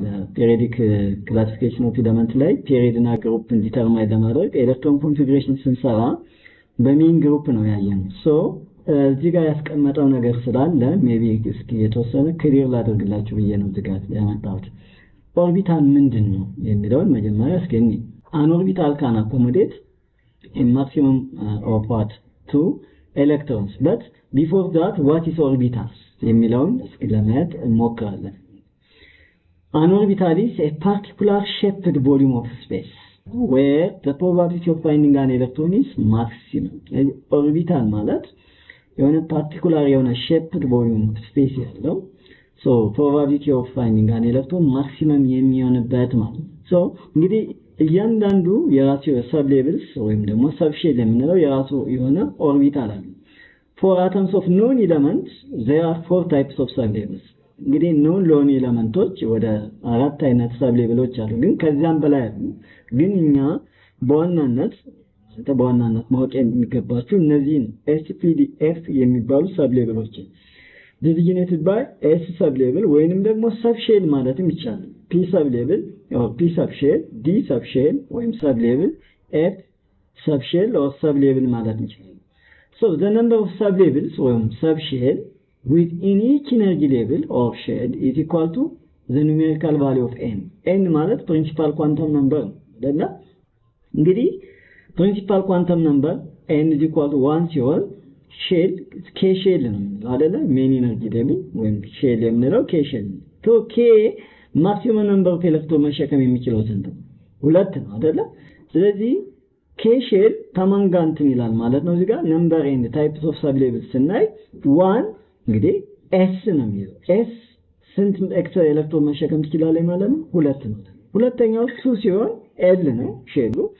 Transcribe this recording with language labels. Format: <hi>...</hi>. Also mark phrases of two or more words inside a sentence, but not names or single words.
<en>periodic classification of element</en> <am>ላይ ፔሪዮድና ግሩፕን ዲተርማይን ለማድረግ</am> <en>electron configuration</en> <am>ስንሰራ በሜን ግሩፕ ነው ያየነው ሶ እዚህ ጋር ያስቀመጠው ነገር ስላለ ሜቢ እስኪ የተወሰነ ክሊር ላደርግላችሁ ብዬ ነው እዚህ ጋር ያመጣሁት ኦርቢታል ምንድነው የሚለውን መጀመሪያ እስኪ</am> <en>an orbital can accommodate a maximum of what 2 electrons but before that what is orbital</en> <am>የሚለውን እስኪ ለማየት እንሞክራለን</am> <en>an orbital is a particular shaped volume of space where the probability of finding an electron is maximum orbital ማለት</en> <am>የሆነ particular የሆነ</am> <en>shaped volume of space</en> <am>ያለው so</am> <en>probability of finding an electron maximum</en> <am>የሚሆንበት ማለት so እንግዲህ እያንዳንዱ የራሱ</am> <en>sub levels</en> <am>ወይም ደግሞ</am> <en>sub shell</en> <am>የምንለው የራሱ የሆነ ኦርቢታል አለ</am> <en>for atoms of known elements there are 4 types of sublevels</en> <am>እንግዲህ known ለሆኑ ኤሌመንቶች ወደ 4 አይነት ሰብሌቭሎች አሉ ግን ከዛም በላይ አሉ ግን እኛ በዋናነት ማወቅ የሚገባችሁ እነዚህን SPDF የሚባሉ ሰብሌቭሎች</am> <en>designated by S sublevel</en> <am>ወይንም ደግሞ subshell ማለትም ይቻላል</am> <en>P sublevel or P subshell D subshell</en> <am>ወይም</am> <en>sublevel F subshell or sublevel</en> <am>ማለት ይቻላል</am> <en>so the number of sublevels</en> <am>ወይም</am> <en>subshell within each energy level of shell is equal to the numerical value of n n</en> <am>ማለት</am> <en>principal quantum number</en> <am>አይደለ እንግዲህ</am> <en>principal quantum number n is equal to 1</en> <am>ሲሆን</am> <en>shell k shell</en> <am>ነው አይደለ</am> <en>main energy level</en> <am>ወይም ሼል የምንለው</am> <en>k shell to k maximum number of electron</en> <am>መሸከም የሚችለው ስንት ነው 2 ነው አይደለ ስለዚህ</am> <en>k shell</en> <am>ተማንጋንትን ይላል ማለት ነው እዚህ ጋር</am> <en>number and types of sub level</en> <am>ስናይ 1 እንግዲህ s ነው የሚለው s ስንት</am> <en>extra electron</en> <am>መሸከም ይችላል ማለት ነው 2 ነው ሁለተኛው 2 ሲሆን l ነው ሼሉ</am>